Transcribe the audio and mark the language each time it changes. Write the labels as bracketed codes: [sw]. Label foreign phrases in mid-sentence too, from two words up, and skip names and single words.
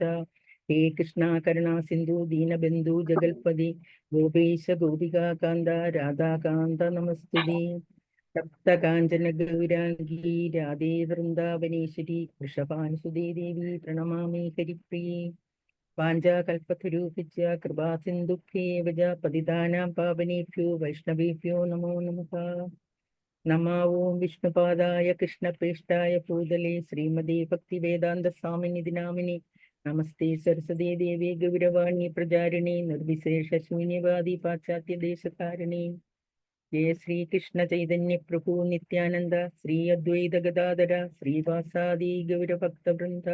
[sa] ഹേ കൃഷ്ണ കരുണാ സിന്ധു ദീനബന്ധു ജഗൽപതി ഗോപേശ ഗോപികാകാന്ത രാധാകാന്ത നമസ്തുതേ. സപ്തകാഞ്ചന ഗൗരാംഗീ രാധേ വൃന്ദാവനേശ്വരി വൃഷഭാനുസുതേ ദേവി പ്രണമാമി ഹരിപ്രിയേ. വാഞ്ചാകൽപതരൂപിച്ച കൃപാ സിന്ധുഭ്യേവ പതിതാനാം പാവനേഭ്യോ വൈഷ്ണവേഭ്യോ നമോ നമഃ. നമോ ഓം വിഷ്ണുപാദായ കൃഷ്ണപ്രേഷ്ഠായ ഭൂതലേ ശ്രീമതേ ഭക്തിവേദാന്ത സ്വാമിനിധി നാമിനി. നമസ്തേ സരസ്വതീ ദേവി ഗൗരവാണി പ്രചാരിണി നിർവിശേഷ ശൂന്യവാദി പാശ്ചാത്യ ദേശകാരിണി. ജയ ശ്രീകൃഷ്ണ ചൈതന്യ പ്രഭു നിത്യാനന്ദ ശ്രീ അദ്വൈത ഗദാധര ശ്രീവാസാദി ഗൗരഭക്തവൃന്ദ.